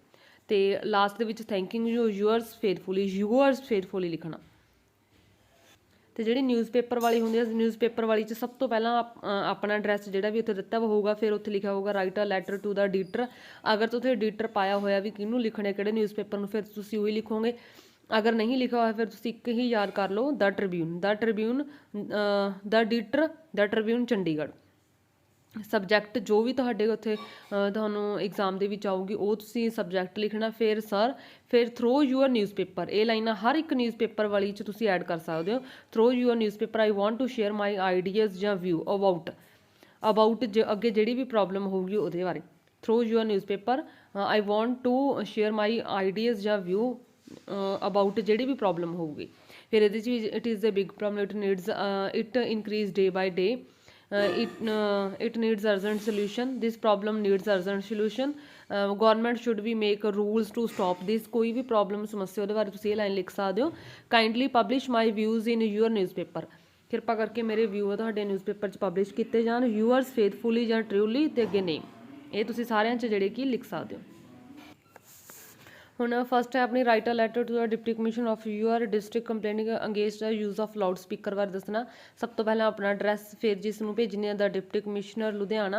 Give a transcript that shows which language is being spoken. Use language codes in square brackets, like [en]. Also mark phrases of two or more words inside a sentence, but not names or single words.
[pa] ਤੇ ਲਾਸਟ ਦੇ ਵਿੱਚ [en] thanking yours faithfully [pa] ਲਿਖਣਾ। ਤੇ ਜਿਹੜੀ ਨਿਊਜ਼ਪੇਪਰ ਵਾਲੀ ਹੁੰਦੀ ਹੈ, ਨਿਊਜ਼ਪੇਪਰ ਵਾਲੀ 'ਚ ਸਭ ਤੋਂ ਪਹਿਲਾਂ ਆਪਣਾ ਐਡਰੈਸ ਜਿਹੜਾ ਵੀ ਉੱਥੇ ਦਿੱਤਾ ਹੋਊਗਾ, ਫਿਰ ਉੱਥੇ ਲਿਖਿਆ ਹੋਊਗਾ [en] write a letter to the editor. [pa] ਅਗਰ ਤੁਸੀਂ ਐਡੀਟਰ ਪਾਇਆ ਹੋਇਆ ਵੀ ਕਿਹਨੂੰ ਲਿਖਣੇ, ਕਿਹੜੇ ਨਿਊਜ਼ਪੇਪਰ ਨੂੰ, ਫਿਰ ਤੁਸੀਂ ਉਹੀ ਲਿਖੋਗੇ। ਅਗਰ ਨਹੀਂ ਲਿਖਿਆ ਹੋਇਆ ਫਿਰ ਤੁਸੀਂ ਇੱਕ ਹੀ ਯਾਦ ਕਰ ਲੋ, द ट्रिब्यून, द ट्रिब्यून, द ਡੀਟਰ, द ट्रिब्यून ਚੰਡੀਗੜ੍ਹ। ਸਬਜੈਕਟ ਜੋ ਵੀ ਤੁਹਾਡੇ ਉੱਥੇ ਤੁਹਾਨੂੰ ਐਗਜ਼ਾਮ ਦੇ ਵਿੱਚ ਆਊਗੀ ਉਹ ਤੁਸੀਂ ਸਬਜੈਕਟ ਲਿਖਣਾ। ਫਿਰ ਸਰ, ਫਿਰ [en] through your newspaper, [pa] ਇਹ ਲਾਈਨਾਂ ਹਰ ਇੱਕ ਨਿਊਜ਼ਪੇਪਰ ਵਾਲੀ 'ਚ ਤੁਸੀਂ ਐਡ ਕਰ ਸਕਦੇ ਹੋ। [en] through your newspaper I want to share my ideas [pa] ਜਾਂ [en] view about, about [pa] ਅੱਗੇ ਜਿਹੜੀ ਵੀ ਪ੍ਰੋਬਲਮ ਹੋਊਗੀ ਉਹਦੇ ਬਾਰੇ। [en] through your newspaper I want to share my ideas [pa] ਜਾਂ [en] view about [pa] ਜਿਹੜੀ ਵੀ ਪ੍ਰੋਬਲਮ ਹੋਊਗੀ। ਫਿਰ ਇਹਦੇ 'ਚ ਵੀ [en] it is a big problem, it needs, it increases day by day, it needs urgent solution, this problem needs urgent solution, government should be make rules to stop this। [pa] ਕੋਈ ਵੀ ਪ੍ਰੋਬਲਮ ਸਮੱਸਿਆ ਉਹਦੇ ਬਾਰੇ ਤੁਸੀਂ ਇਹ ਲਾਈਨ ਲਿਖ ਸਕਦੇ ਹੋ। [en] kindly publish my views in your newspaper, [pa] ਕਿਰਪਾ ਕਰਕੇ ਮੇਰੇ ਵਿਊ ਤੁਹਾਡੇ ਨਿਊਜ਼ਪੇਪਰ 'ਚ ਪਬਲਿਸ਼ ਕੀਤੇ ਜਾਣ। [en] yours faithfully [pa] ਜਾਂ truly ਤੇ ਅੱਗੇ ਨੇਮ, ਇਹ ਤੁਸੀਂ ਸਾਰਿਆਂ 'ਚ ਜਿਹੜੇ ਕਿ ਲਿਖ ਸਕਦੇ ਹੋ। ਹੁਣ ਫਸਟ ਹੈ ਆਪਣੀ [en] write a letter to the Deputy Commission of your district complaining against the use of loud speaker [pa] ਬਾਰੇ ਦੱਸਣਾ। ਸਭ ਤੋਂ ਪਹਿਲਾਂ ਆਪਣਾ ਐਡਰੈਸ, ਫਿਰ ਜਿਸ ਨੂੰ ਭੇਜਣੀ ਹੈ [en] the Deputy Commissioner [pa] ਲੁਧਿਆਣਾ।